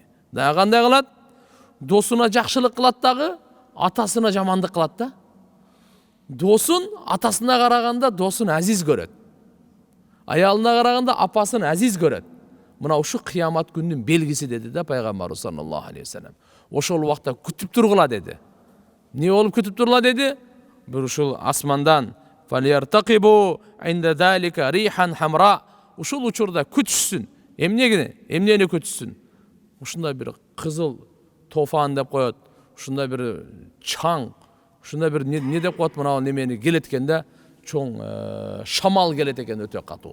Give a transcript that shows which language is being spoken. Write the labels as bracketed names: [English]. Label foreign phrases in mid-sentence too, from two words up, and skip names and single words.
[Kyrgyz] Дагы кандай кылат? Досуна жакшылык кылат дагы, атасына жамандык кылат да. Досун атасына караганда досун азиз көрөт. Аялына караганда апасын азиз көрөт. Мына ушу кыямат күнүнүн белгиси деди да пайгамбарыбыз [Arabic] صلى الله عليه وسلم. [Kyrgyz] Ошол убакта күтүп тургула деди. Не болуп күтүп тургула деди? Бир ушул асмандан [Arabic] فليرتقبوا عند ذلك ريحا حمراء. [Kyrgyz] Ушул учурда күтүшсүн. Эмнени күтүшсүн? Ушундай бир кызыл тофан деп коет. Ушундай бир чаң, ушундай бир не деп коет мына немени келет экенде, чоң шамал келет экен өтө катуу.